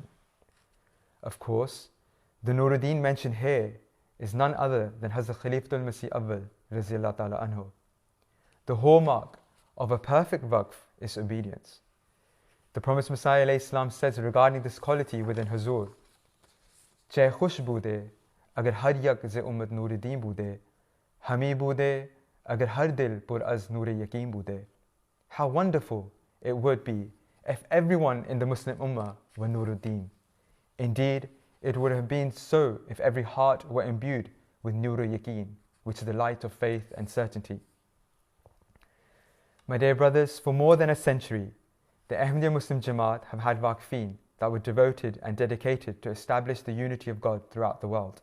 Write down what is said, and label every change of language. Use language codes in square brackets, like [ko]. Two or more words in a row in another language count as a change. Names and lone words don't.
[en] Of course, the Nuruddin mentioned here is none other than Hazrat Khalifa al-Masih Awwal [ar] رضي الله تعالى عنه. [en] The hallmark of a perfect waqf is obedience. The Promised Messiah ﷺ says regarding this quality within Huzur, [fa] "چه خوش بودی, اگر هر یک ز امت نورالدین بودی، همی بودی، اگر هر دل پر از نور یقین بودی." [en] How wonderful it would be if everyone in the Muslim Ummah were Nuruddin. Indeed, it would have been so if every heart were imbued with [fa] نور یقین, [en] which is the light of faith and certainty. My dear brothers, for more than a century, the Ahmadiyya Muslim Jama'at have had Waqifeen that were devoted and dedicated to establish the unity of God throughout the world.